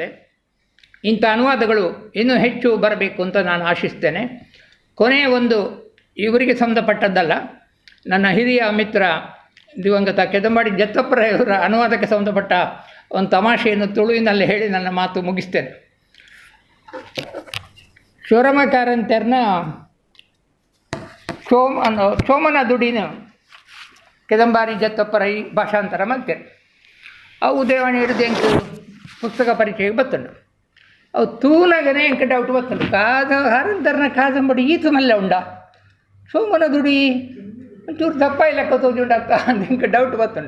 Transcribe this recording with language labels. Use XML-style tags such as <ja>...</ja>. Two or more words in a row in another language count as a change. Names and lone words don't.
<kn>ಇಂಥ ಅನುವಾದಗಳು ಇನ್ನೂ ಹೆಚ್ಚು ಬರಬೇಕು ಅಂತ ನಾನು ಆಶಿಸ್ತೇನೆ. ಕೊನೆಯ ಒಂದು ಇವರಿಗೆ ಸಂಬಂಧಪಟ್ಟದ್ದಲ್ಲ, ನನ್ನ ಹಿರಿಯ ಮಿತ್ರ ದಿವಂಗತ ಕೆದಂಬಾಡಿ ಜತ್ತಪ್ಪರ ಇವರ ಅನುವಾದಕ್ಕೆ ಸಂಬಂಧಪಟ್ಟ ಒಂದು ತಮಾಷೆಯನ್ನು ತುಳುವಿನಲ್ಲಿ ಹೇಳಿ ನನ್ನ ಮಾತು ಮುಗಿಸ್ತೇನೆ.</kn> <tcy>ಶಿವರಾಮ ಕಾರಂತರ್ನ ಸೋಮನ ದುಡಿನ ಕೆದಂಬಾರಿ ಜತ್ತಪ್ಪರ ಈ ಭಾಷಾಂತರ ಮಲ್ತೇನೆ. ಅವು ದೇವಾಣಿ ಹಿಡಿದು ಎಂಟು ಪುಸ್ತಕ ಪರಿಚಯಕ್ಕೆ ಬತ್ತಂಡು. ಅವು ತೂನಗನೇ ಎಂಕ ಡೌಟ್ ಬತ್ತಂಡು, ಕಾರಂತರ್ನ ಕಾದಂಬಡಿ ಈತು ಮಲ್ಲ ಉಂಡ ಸೋಮನ ದುಡಿ ಒಂಚೂರು ದಪ್ಪ ಇಲ್ಲ ಕತ್ತೋಜುಂಡಕ್ಕ ಅಂತ ಎಂಕ ಡೌಟ್ ಬತ್ತಂಡು.</tcy>